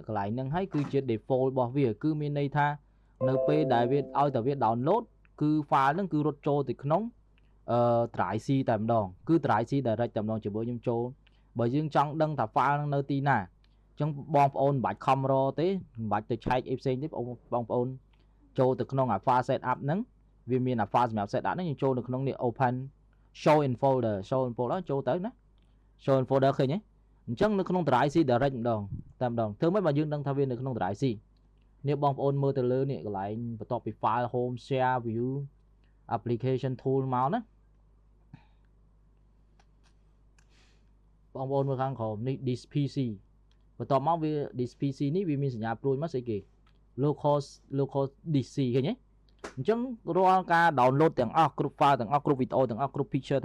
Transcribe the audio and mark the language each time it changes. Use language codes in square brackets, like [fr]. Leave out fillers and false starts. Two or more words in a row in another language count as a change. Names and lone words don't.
[km] កន្លែងហ្នឹងហើយគឺជា default របស់វាគឺមានន័យថានៅពេលដែលវាឲ្យតែវា download គឺ file ហ្នឹងគឺរត់ចូលទៅក្នុង [en] drive C [km] តែម្ដងគឺ [en] drive C [km] direct តែម្ដងជាមួយខ្ញុំចូលបើយើងចង់ដឹងថា file ហ្នឹងនៅទីណាអញ្ចឹងបងប្អូនមិនបាច់ខំរទេមិនបាច់ទៅឆែកអីផ្សេងទេបងប្អូនចូលទៅក្នុងអា [en] file set up [km] ហ្នឹងវាមានអា file សម្រាប់ set up ហ្នឹងយើងចូលនៅក្នុងនេះ [en] open show in folder [km] ចូលទៅណា [en] show in folder [km] ឃើញទេអញ្ចឹងនៅក្នុង [en] drive C [km] direct ម្ដងតែម្ដងធ្វើម៉េចបើយើងដឹងថាវានៅក្នុង [en] drive C [km] នេះបងប្អូនមើលទៅលើនេះកន្លែងបន្ទាប់ពី [en] file home share view application tool [km] មកណា បងប្អូនមើលខាងក្រោមនេះ [en] this PC [km] បន្ទាប់មកវា [en] this PC [km] នេះវាមានសញ្ញាព្រួយមកស្អីគេ [en] local DC [km] ឃើញទេអញ្ចឹងរាល់ការ download ទាំងអស់គ្រប់ file ទាំងអស់គ្រប់ video ទាំងអស់គ្រប់ picture